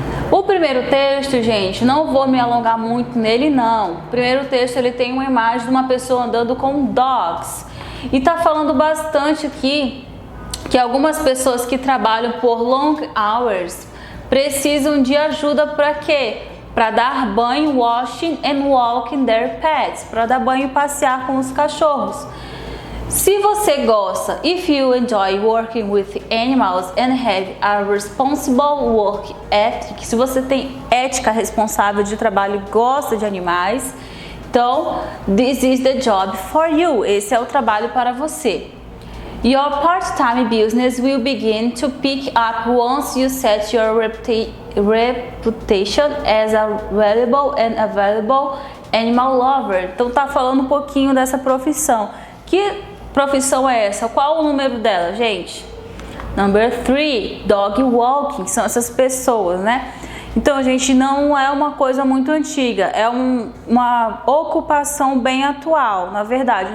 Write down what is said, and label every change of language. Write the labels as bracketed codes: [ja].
[pt] O primeiro texto, gente, não vou me alongar muito nele, não. O primeiro texto, ele tem uma imagem de uma pessoa andando com dogs. E tá falando bastante aqui que algumas pessoas que trabalham por long hours precisam de ajuda para quê? Para dar banho, [en] washing and walking their pets. [pt] Para dar banho e passear com os cachorros. Se você gosta, [en] if you enjoy working with animals and have a responsible work ethic, [pt] se você tem ética responsável de trabalho e gosta de animais, então, [en] this is the job for you. [pt] Esse é o trabalho para você. [en] Your part-time business will begin to pick up once you set your reputation as a valuable and available animal lover. [pt] Então, tá falando um pouquinho dessa profissão. Que profissão é essa? Qual o número dela, gente? [en] Number 3, dog walking. [pt] São essas pessoas, né? Então, gente, não é uma coisa muito antiga. É uma ocupação bem atual, na verdade.